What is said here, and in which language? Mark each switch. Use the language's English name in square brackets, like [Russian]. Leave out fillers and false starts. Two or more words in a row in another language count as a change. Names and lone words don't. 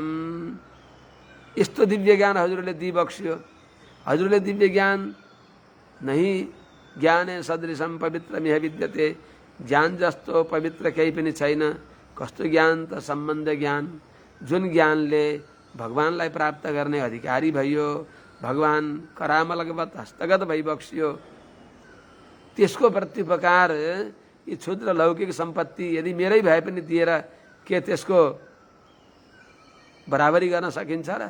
[Nepali] यस्तो दिव्य ज्ञान हजुरले दिइबक्स्यो। हजुरले दिव्य ज्ञान [Sanskrit] नहीं ज्ञाने सदृशम पवित्रमिह विद्यते। [Nepali] ज्ञान जस्तो पवित्र केही पनि छैन। कस्तो ज्ञान त? सम्बन्ध ज्ञान, जुन ज्ञानले भगवानलाई प्राप्त गर्ने अधिकारी भइयो, भगवान करामलगवत हस्तगत भइबक्स्यो। त्यसको प्रत्युपकार यी क्षुद्र लौकिक सम्पत्ति यदि मेरै भए पनि दिएर के त्यसको बराबरी गर्न सकिन्छ र?